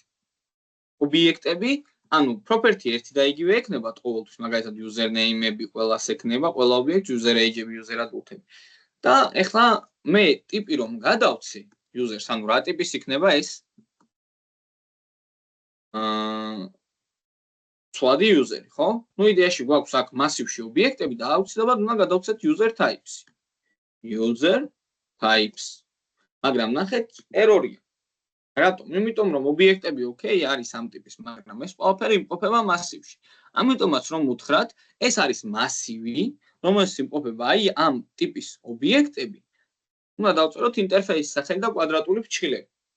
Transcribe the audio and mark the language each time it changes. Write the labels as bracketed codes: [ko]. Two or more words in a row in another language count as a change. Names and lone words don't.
[ka] ობიექტები, ანუ property ერთი და იგივე ექნება ყოველთვის, მაგალითად [en] user name- [ka] ები ყველას ექნება, ყველა ობიექტს [en] user age- [ka] ები, [en] user adult- [ka] ები. და ეხლა მე ტიპი რომ გადავცე user-ს, ანუ რა ტიპის იქნება ეს? ცვლადი user-ი, ხო? იდეაში გვაქვს აქ მასივში ობიექტები და აუცილებლად უნდა გადავცეთ [en] user types. User types. [ka] მაგრამ ნახეთ, ერორია. რატომ? იმიტომ რომ ობიექტები ოკეი არის ამ ტიპის, მაგრამ ეს ყველაფერი იმყოფება მასივში. ამიტომაც რომ უთხრათ, ეს არის მასივი, რომელშიც იმყოფება აი ამ ტიპის ობიექტები. უნდა დავწეროთ ინტერფეისის სახელი და კვადრატული ფრჩხილები.